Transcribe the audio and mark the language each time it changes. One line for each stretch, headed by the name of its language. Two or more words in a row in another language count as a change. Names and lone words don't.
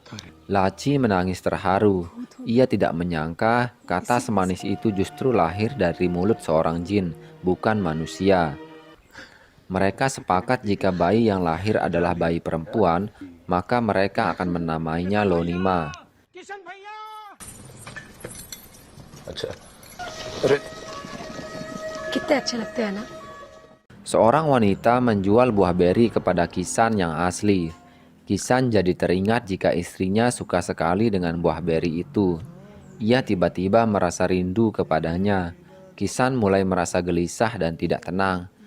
Indonesian: Laci menangis terharu. Ia tidak menyangka kata semanis itu justru lahir dari mulut seorang jin, bukan manusia. Mereka sepakat jika bayi yang lahir adalah bayi perempuan, maka mereka akan menamainya Lonima.
Hindi: कितने अच्छे लगते हैं ना।
Indonesian: Seorang wanita menjual buah beri kepada Kisan yang asli. Kisan jadi teringat jika istrinya suka sekali dengan buah beri itu. Ia tiba-tiba merasa rindu kepadanya. Kisan mulai merasa gelisah dan tidak tenang.